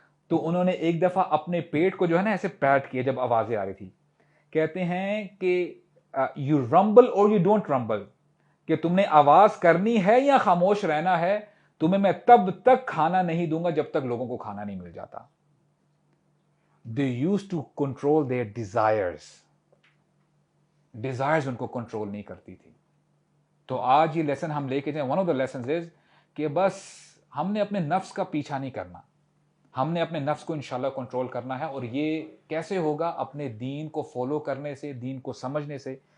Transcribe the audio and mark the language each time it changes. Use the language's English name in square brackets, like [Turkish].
[Urdu] تو انہوں نے ایک دفعہ اپنے پیٹ کو جو ہے نا ایسے پیٹ کیا جب آوازیں آ رہی تھی. کہتے ہیں کہ [English] you rumble اور you don't rumble, [Urdu] کہ تم نے آواز کرنی ہے یا خاموش رہنا ہے، تمہیں میں تب تک کھانا نہیں دوں گا جب تک لوگوں کو کھانا نہیں مل جاتا. [English] They used to control their desires. [Urdu] Desires ان کو کنٹرول نہیں کرتی تھی. تو آج یہ لیسن ہم لے کے جائیں، [English] one of the lessons is [Urdu] کہ بس ہم نے اپنے نفس کا پیچھا نہیں کرنا، ہم نے اپنے نفس کو انشاءاللہ کنٹرول کرنا ہے. اور یہ کیسے ہوگا؟ اپنے دین کو فالو کرنے سے، دین کو سمجھنے سے.